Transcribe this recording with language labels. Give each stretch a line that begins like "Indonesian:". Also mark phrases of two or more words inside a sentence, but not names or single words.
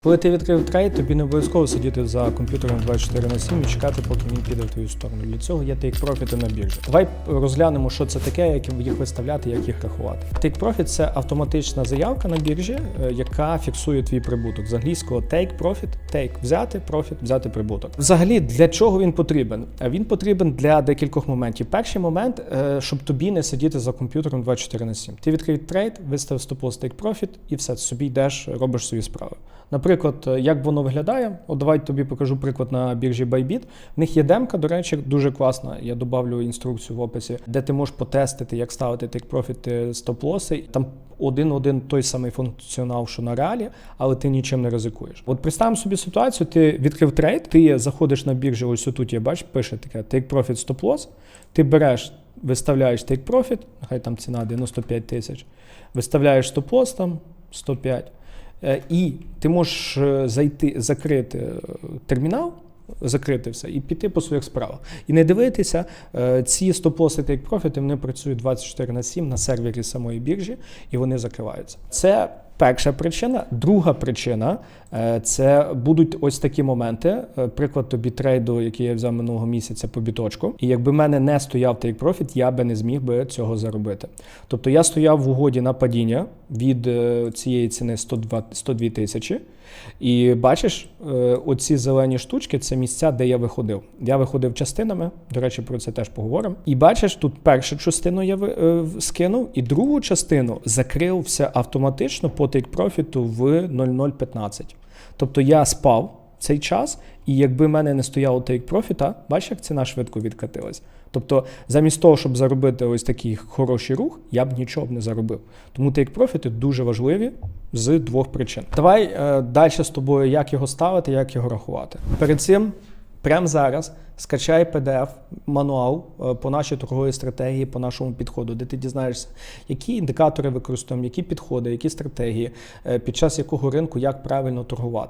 Ukrainian: Коли ти відкрив трейд, тобі не обов'язково сидіти за комп'ютером 24/7 і чекати, поки він піде в твою сторону. Для цього є тейк-профіти на біржі. Давай розглянемо, що це таке, як їх виставляти, як їх рахувати. Тейк-профіт – це автоматична заявка на біржі, яка фіксує твій прибуток. З англійського
English: take-profit – take –
Ukrainian: взяти, profit – взяти прибуток. Взагалі, для чого він потрібен? Він потрібен для декількох моментів. Перший момент, щоб тобі не сидіти за комп'ютером 24/7. Ти відкрив трейд, виставив стоп-лосс take-profit і все, собі йдеш, робиш свої справи. Наприклад, як воно виглядає? От давай тобі покажу приклад на біржі Bybit. В них є демка, до речі, дуже класна. Я додавлю інструкцію в описі, де ти можеш потестити, як ставити take-profit, стоп-лоси. Там один той самий функціонал, що на реалі, але ти нічим не ризикуєш. От представимо собі ситуацію, ти відкрив трейд, ти заходиш на біржі, ось тут, я бачу, пише таке take-profit, стоп-лосс, ти береш, виставляєш take-profit, нехай там ціна 95 тисяч, виставляєш стоп-лосс там 105. І ти можеш зайти, закрити термінал, закрити все і піти по своїх справах. І не дивитися, ці стоп-лоси take-profit, вони працюють 24/7 на сервері самої біржі, і вони закриваються. Це перша причина. Друга причина – це будуть ось такі моменти. Приклад тобі трейду, який я взяв минулого місяця по біточку. І якби в мене не стояв take-profit, я би не зміг би цього заробити. Тобто я стояв в угоді на падіння від цієї ціни 102 тисячі. І бачиш, оці зелені штучки – це місця, де я виходив. Я виходив частинами, до речі, про це теж поговоримо. І бачиш, тут першу частину я скинув, і другу частину закрився автоматично по take-profit в 00:15. Тобто я спав цей час, і якби в мене не стояло take-profit, бачиш, як ціна швидко відкатилась. Тобто замість того, щоб заробити ось такий хороший рух, я б нічого б не заробив. Тому take-profit дуже важливі з двох причин. Давай далі з тобою, як його ставити, як його рахувати. Перед цим, прямо зараз, скачай PDF-мануал по нашій торговій стратегії, по нашому підходу, де ти дізнаєшся, які індикатори використовуємо, які підходи, які стратегії, під час якого ринку, як правильно торгувати.